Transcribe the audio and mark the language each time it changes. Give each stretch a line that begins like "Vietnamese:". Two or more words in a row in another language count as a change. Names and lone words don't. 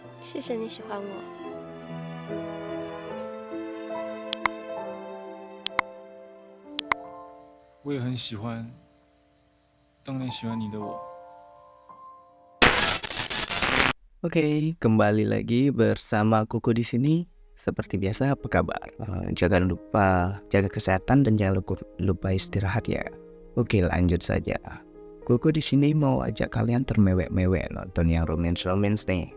Chinese: 谢谢你喜欢我。我也很喜欢当年喜欢你的我。
Indonesian: Oke, kembali lagi bersama Kuku di sini. Seperti biasa, apa kabar? Jangan lupa jaga kesehatan dan jangan lupa istirahat ya. Oke, lanjut saja. Kuku di sini mau ajak kalian termewek-mewek nonton yang romance nih.